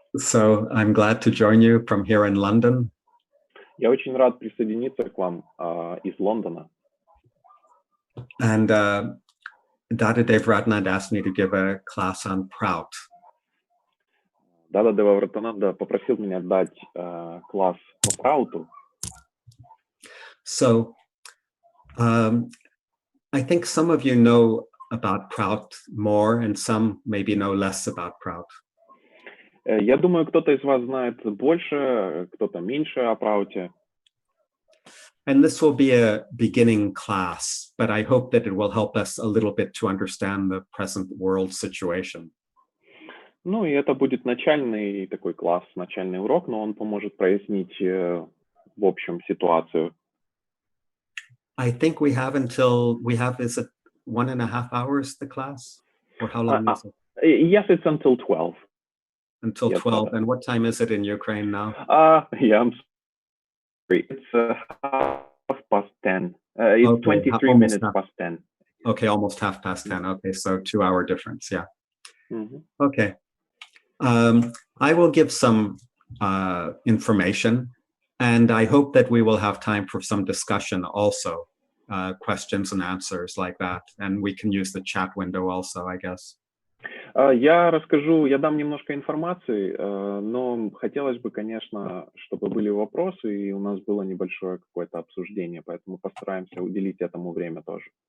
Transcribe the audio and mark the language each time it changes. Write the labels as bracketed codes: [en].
[en] So I'm glad to join you from here in London. [ru] Я очень рад присоединиться к вам из Лондона. [en] And Dada Devratnand asked me to give a class on ПРАУТу. [ru] Дада Девратнанда попросил меня дать класс по ПРАУТу. [en] So I think some of you know about ПРАУТу more and some maybe know less about ПРАУТу. [ru] Я думаю, кто-то из вас знает больше, кто-то меньше о ПРАУТе. [en] And this will be a beginning class, but I hope that it will help us a little bit to understand the present world situation. [ru] Ну и это будет начальный такой класс, начальный урок, но он поможет прояснить в общем ситуацию. [en] I think is it 1.5 hours, the class? Or how long is it? Yes, it's until 12. Until 12. And what time is it in Ukraine now? Yeah, I'm sorry. It's 10:30. It's Okay, 23 minutes past 10. Okay, almost 10:30. Okay, so 2-hour difference, yeah. Mm-hmm. Okay. I will give some information, and I hope that we will have time for some discussion also, questions and answers like that. And we can use the chat window also, I guess. [ru] Я дам немножко информации, но хотелось бы, конечно, чтобы были вопросы, и у нас было небольшое какое-то обсуждение, поэтому постараемся уделить этому время тоже.